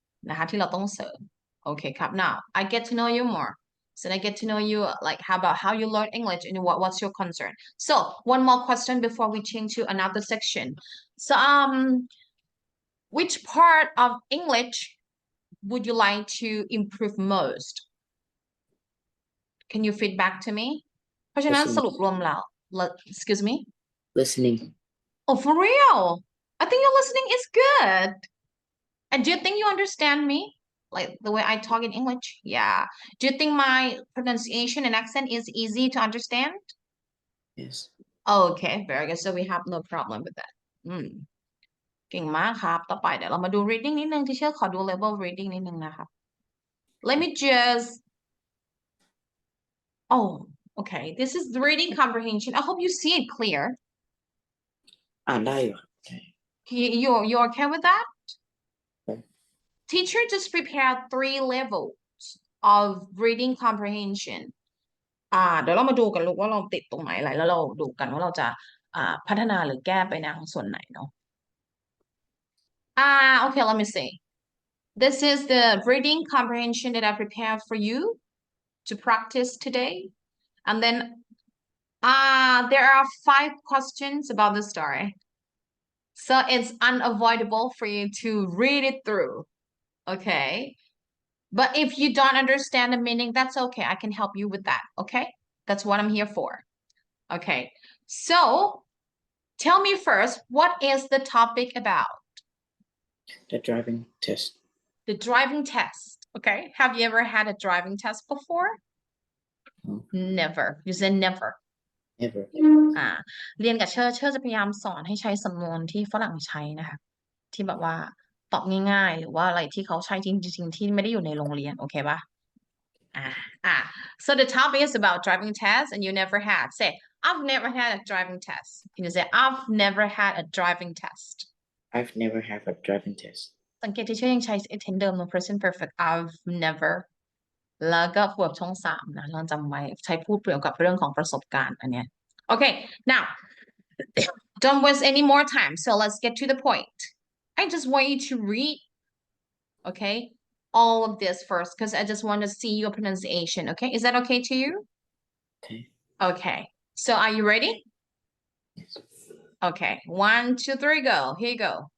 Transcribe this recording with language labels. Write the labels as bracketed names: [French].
[Thai] นะคะที่เราต้องเสริมโอเคครับ [English] now I get to know you more so I get to know you like how you learn English and what's your concern so one more question before we change to another section so which part of English would you like to improve most can you feedback to me [Thai] เพราะฉะนั้นสรุปรวมแล้ว [English] excuse me listening oh for real I think your listening is good And do you think you understand me? Like the way I talk in English? Yeah. Do you think my pronunciation and accent is easy to understand? Yes. Okay, very good. So we have no problem with that. [Thai] เก่งมากครับ ต่อไปเดี๋ยวเรามาดู reading นิดนึงที่เชื่อขอดู level reading นิดนึงนะครับ [English] Let me just Oh, okay. This is the reading comprehension. I hope you see it clear. [Thai] อ่านได้อยู่ครับ [English] You're okay with that? Okay. Teacher just prepared 3 levels of reading comprehension. [Thai] เดี๋ยวเรามาดูกันลูกว่าเราติดตรงไหนอะไรแล้วเราดูกันว่าเราจะพัฒนาหรือแก้ไปในส่วนไหนเนาะ [English] okay, let me see. This is the reading comprehension that I prepared for you to practice today. And then there are 5 questions about the story. So it's unavoidable for you to read it through. Okay. But if you don't understand the meaning, that's okay. I can help you with that. Okay. That's what I'm here for. Okay. So tell me first, what is the topic about? The driving test. The driving test. Okay. Have you ever had a driving test before? No. Never. You said never. Never. [Thai] เรียนกับเชอร์จะพยายามสอนให้ใช้สำนวนที่ฝรั่งใช้นะคะที่แบบว่าตอบง่ายๆหรือว่าอะไรที่เขาใช้จริงๆที่ไม่ได้อยู่ในโรงเรียนโอเคปะ [English] So the topic is about driving tests and you never had. Say, I've never had a driving test. Can you say, I've never had a driving test? I've never had a driving test. [Thai] สังเกตที่เชอร์ยังใช้ tense เดิม [English] no present perfect. [Thai] I've never แล้วก็บวกช่อง3นะเราจำไว้ใช้พูดเกี่ยวกับเรื่องของประสบการณ์อันเนี้ย [English] Okay, now don't waste any more time. So let's get to the point. I just want you to read, okay, all of this first because I just want to see your pronunciation. Okay, is that okay to you? Okay. Okay. So are you ready? Yes. Okay. 1, 2, 3, go. Here you go.